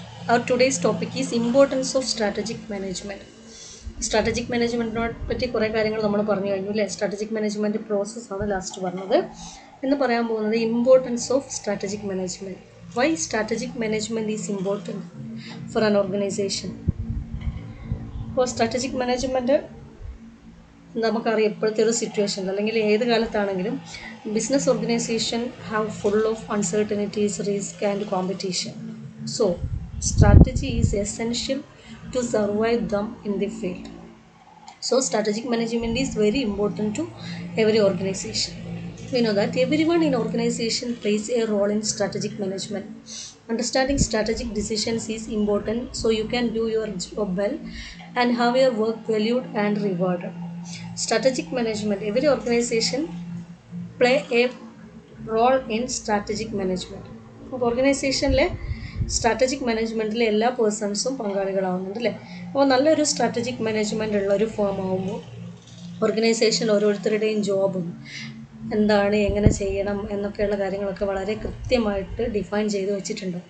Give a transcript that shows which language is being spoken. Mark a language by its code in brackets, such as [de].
[en] Our today's topic is importance of strategic management. [ml] Strategic മാനേജ്മെൻറ്റിനെ പറ്റി കുറേ കാര്യങ്ങൾ നമ്മൾ പറഞ്ഞു കഴിഞ്ഞു അല്ലേ. സ്ട്രാറ്റജിക് മാനേജ്മെൻറ്റ് പ്രോസസ്സാണ് ലാസ്റ്റ് പറഞ്ഞത്. ഇന്ന് പറയാൻ പോകുന്നത് [en] Importance of strategic management. Why strategic management is important for an organization. [ml] അപ്പോൾ സ്ട്രാറ്റജിക് മാനേജ്മെൻറ്റ് നമുക്കറിയാം ഇപ്പോഴത്തെ ഒരു സിറ്റുവേഷനിൽ അല്ലെങ്കിൽ ഏത് കാലത്താണെങ്കിലും business organisation [en] Have full of uncertainties, risk and competition. So strategy is essential to survive them in the field. So strategic management is very important to every organization. We know that everyone in organization plays a role in strategic management. Understanding strategic decisions is important so you can do your job well and have your work valued and rewarded. Strategic management, every organization play a role in strategic management. [ml] ഓർഗനൈസേഷനിലെ strategic മാനേജ്മെൻറ്റിൽ എല്ലാ പേഴ്സൺസും പങ്കാളികളാവുന്നുണ്ട് അല്ലേ. അപ്പോൾ നല്ലൊരു strategic management ഉള്ള ഒരു firm ആകുമ്പോൾ organisation ഓരോരുത്തരുടെയും ജോബും എന്താണ്, എങ്ങനെ ചെയ്യണം എന്നൊക്കെയുള്ള കാര്യങ്ങളൊക്കെ വളരെ കൃത്യമായിട്ട് ഡിഫൈൻ ചെയ്ത് വെച്ചിട്ടുണ്ട്.